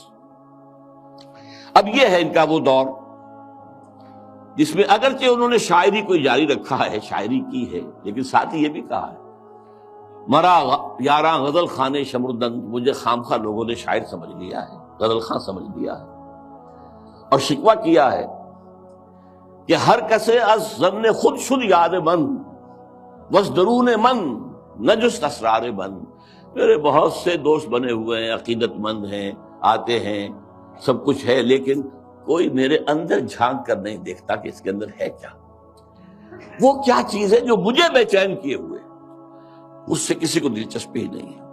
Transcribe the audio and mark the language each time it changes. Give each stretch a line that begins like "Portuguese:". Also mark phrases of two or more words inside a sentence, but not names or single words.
Urdu: اب یہ ہے ان کا وہ دور جس میں اگرچہ انہوں نے شاعری کو جاری رکھا ہے، شاعری کی ہے، لیکن ساتھ ہی یہ بھی کہا ہے
Persian: مرا یاراں غزل خانے شمردند،
Urdu: مجھے خامخواہ لوگوں نے شاعر سمجھ لیا ہے، غزل خاں سمجھ لیا ہے. اور شکوہ کیا ہے کہ
Persian: ہر کسے از ضمن خود شد یاد من وز درون من نجست اسرار من.
Urdu: میرے بہت سے دوست بنے ہوئے ہیں، عقیدت مند ہیں، آتے ہیں، سب کچھ ہے، لیکن کوئی میرے اندر جھانک کر نہیں دیکھتا کہ اس کے اندر ہے کیا. وہ کیا چیز ہے جو مجھے بے چین کیے ہوئے، اس سے کسی کو دلچسپی ہی نہیں ہے.